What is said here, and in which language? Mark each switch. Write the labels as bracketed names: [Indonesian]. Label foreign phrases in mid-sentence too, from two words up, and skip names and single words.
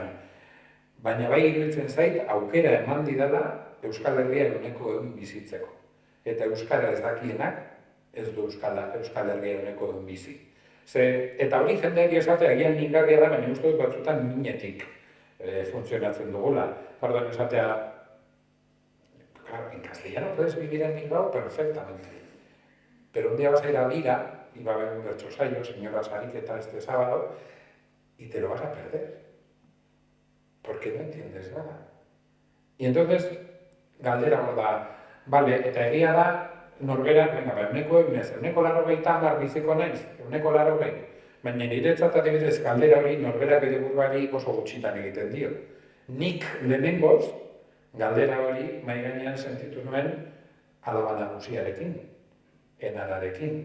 [Basque] Baina bai iruditzen zait, aukera eman didala Euskal Herria ehuneko 100 bizitzeko. Eta euskara ez dakienak ez du Euskal Herria ehuneko 100 bizi. Eta hori jendeari esatea agian mingarria da, baina uste dut batzutan minetik funtzionatzen dugula. Pardon, esatea, [Spanish] claro, en castellano puedes vivir en Bilbao perfectamente. Pero un día vas a ir a Lira, y va a haber un bertsosayo, señora Sariqueta, este sábado, y te lo vas a perder. Porque no entiendes nada. Y entonces, [Basque] galdera hor da, bale, eta egia da, norberak, euneko 80 biziko naiz, euneko 80. Baina niretzat adibidez galdera hori norberak bere buruari oso gutxitan egiten dio. Nik lehenengoz, galdera hori mahai gainean sentitu nuen alaba nagusiarekin, enararekin.